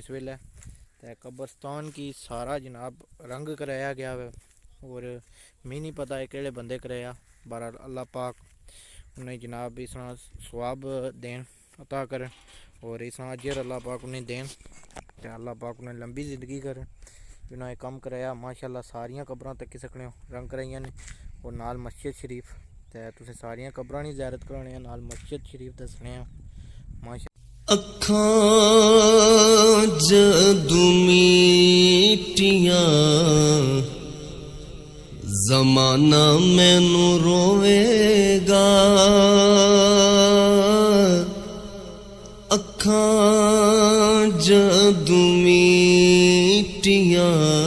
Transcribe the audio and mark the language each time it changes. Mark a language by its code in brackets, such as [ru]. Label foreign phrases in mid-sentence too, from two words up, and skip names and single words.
[pa] اس ویلے تو قبرستان کی سارا جناب رنگ کرایا گیا ہے اور میں نہیں پتہ ہے کہڑے بندے کرایا بہرحال اللہ پاک انہیں جناب اس طرح ثواب دین عطا کریں اور اس طرح اجر اللہ پاک انہیں دین تو اللہ پاک انہیں لمبی زندگی کریں جنہیں کم کرایا ماشاءاللہ ساریاں قبراں تکی سکنے ہو رنگ کرائیاں نے اور نال مسجد شریف تو تسیں ساریاں قبراں نہیں زیارت کرانے ہیں نال مسجد شریف دسنے ہیں ماشاءاللہ اکھاں جدوں میٹیاں زمانہ مینوں روے گا اکھاں جدوں میٹیاں